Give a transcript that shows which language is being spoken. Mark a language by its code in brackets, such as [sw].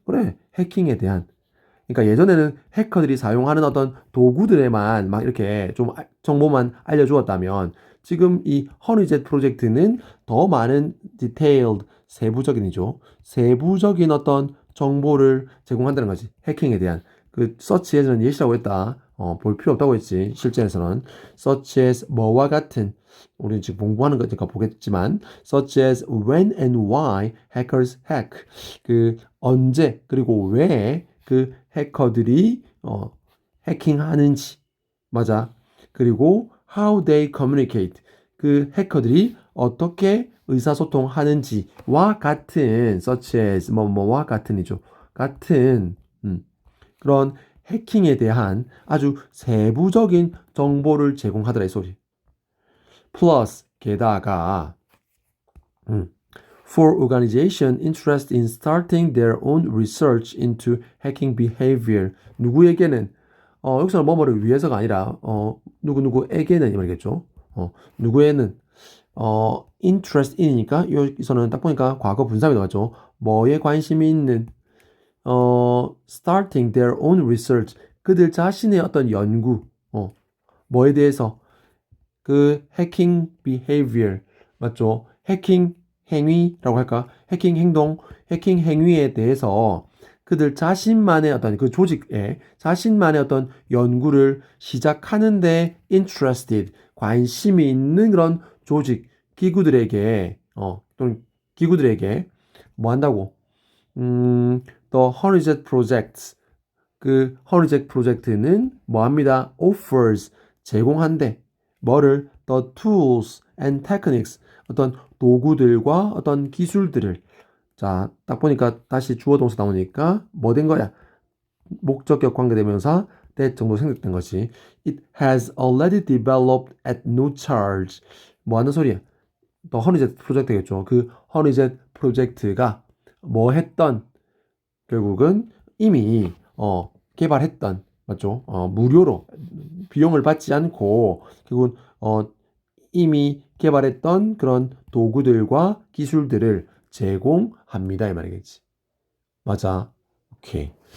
[ko] 그래, 해킹에 대한. 그러니까 예전에는 해커들이 사용하는 어떤 도구들에만 막 이렇게 좀 정보만 알려주었다면 지금 이 허니젯 프로젝트는 더 많은 detailed, 세부적인이죠. 세부적인 어떤 정보를 제공한다는 거지. 해킹에 대한. 그 서치에서는 예시라고 했다. 볼 필요 없다고 했지. 실전에서는. [en] such as [ko] 뭐와 같은 우리는 지금 공부하는 거니까 보겠지만 [en] such as when and why hackers hack. [ko] 그 언제 그리고 왜 그 해커들이 해킹하는지 맞아. 그리고 [en] how they communicate [ko] 그 해커들이 어떻게 의사소통하는지와 같은 such as 뭐와 같은이죠. 같은 그런 해킹에 대한 아주 세부적인 정보를 제공하더라 이 소리. 플러스 게다가 [en] for organization interested in starting their own research into hacking behavior. [ko] 누구에게는 여기서는 뭐뭐를 위해서가 아니라 누구누구에게는 이 말이겠죠. 누구에는 interest in이니까 여기서는 딱 보니까 과거 분사가 나왔죠. 뭐에 관심이 있는 [en] starting their own research. [ko] 그들 자신의 어떤 연구 뭐에 대해서 그 해킹 behavior 맞죠? 해킹 행위라고 할까? 해킹 행동, 해킹 행위에 대해서 그들 자신만의 어떤 그 조직에 자신만의 어떤 연구를 시작하는데 interested, 관심이 있는 그런 조직, 기구들에게, 또는 기구들에게 뭐 한다고? The 허니젯 프로젝트, 그 허니젯 프로젝트는 뭐 합니다? offers, 제공한대. 뭐를? [en] The tools and techniques, [ko] 어떤 도구들과 어떤 기술들을 자, 딱 보니까 다시 주어 동사 나오니까 뭐 된 거야? 목적격 관계대명사 that 정도 생략된 것이 [en] It has already developed at no charge. [ko] 뭐 하는 소리야? 또 허니젯 프로젝트겠죠. 그 허니젯 프로젝트가 뭐 했던 결국은 이미 개발했던 맞죠? 무료로 비용을 받지 않고 결국은 이미 개발했던 그런 도구들과 기술들을 제공합니다. 이 말이겠지. 맞아. 오케이.